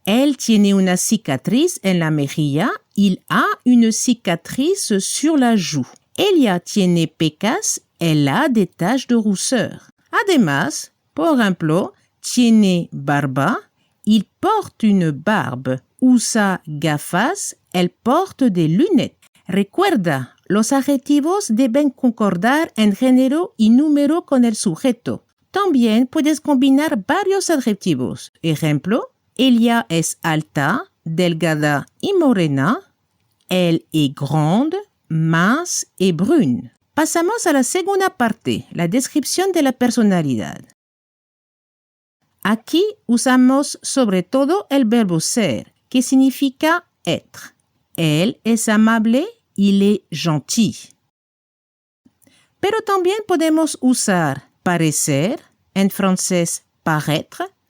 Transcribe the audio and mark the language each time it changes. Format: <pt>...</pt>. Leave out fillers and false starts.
<es>Elle tiene una cicatriz en la mejilla.</es> <fr>Il a une cicatrice sur la joue.</fr> <es>Ella tiene pecas.</es> <fr>Elle a des taches de rousseur.</fr> <es>Además, por ejemplo, tiene barba.</es> <fr>Il porte une barbe.</fr> <es>Usa gafas.</es> <fr>Elle porte des lunettes.</fr> <es>Recuerda, los adjetivos deben concordar en género y número con el sujeto. También puedes combinar varios adjetivos. Ejemplo, ella es alta, delgada y morena.</es> <fr>Elle est grande, mince et brune.</fr> <es>Pasamos a la segunda parte, la descripción de la personalidad. Aquí usamos sobre todo el verbo ser, que significa être. Él es amable,</es> <fr>il est gentil.</fr> <es>Pero también podemos usar parecer, en francés paraître.</es>